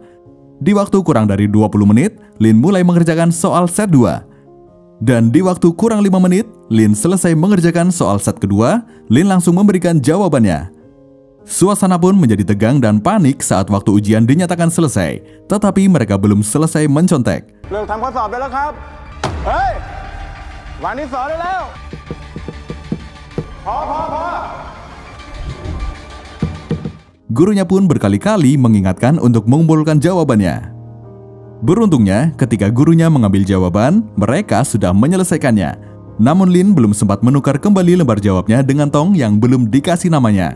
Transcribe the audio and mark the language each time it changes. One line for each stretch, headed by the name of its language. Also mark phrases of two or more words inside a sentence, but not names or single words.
Indonesian: Di waktu kurang dari 20 menit, Lin mulai mengerjakan soal set 2. Dan di waktu kurang 5 menit, Lin selesai mengerjakan soal set kedua, Lin langsung memberikan jawabannya. Suasana pun menjadi tegang dan panik saat waktu ujian dinyatakan selesai, tetapi mereka belum selesai mencontek.
Thai: เลิกทำข้อสอบได้แล้วครับ เฮ้ย วันที่ 2 ได้แล้ว พอ
Indonesian: Gurunya pun berkali-kali mengingatkan untuk mengumpulkan jawabannya. Beruntungnya, ketika gurunya mengambil jawaban, mereka sudah menyelesaikannya. Namun Lin belum sempat menukar kembali lembar jawabnya dengan Tong yang belum dikasih namanya.